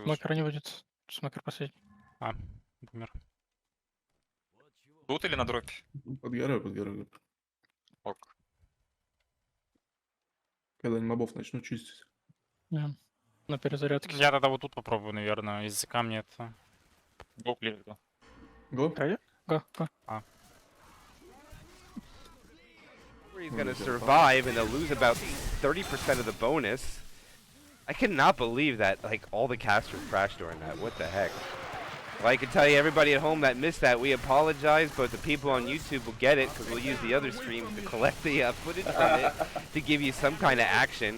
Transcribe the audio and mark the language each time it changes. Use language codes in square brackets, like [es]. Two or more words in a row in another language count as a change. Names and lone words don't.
[ru] Смокера не будет. Смокер последний. А, умер. Тут или на дропе? Под горой, под горой. Ок. Когда они мобов начнут чистить. Да. На перезарядке. Я тогда вот тут попробую, наверное. Из-за камня это... Го, клик, да. Го? Го, го. А. [en] He's going to survive, and they'll lose about 30% of the bonus. I cannot believe that, like, all the casters crashed during that. What the heck? Well, I can tell you, everybody at home that missed that, we apologize, but the people on YouTube will get it, because we'll use the other streams to collect the footage from it to give you some kind of action.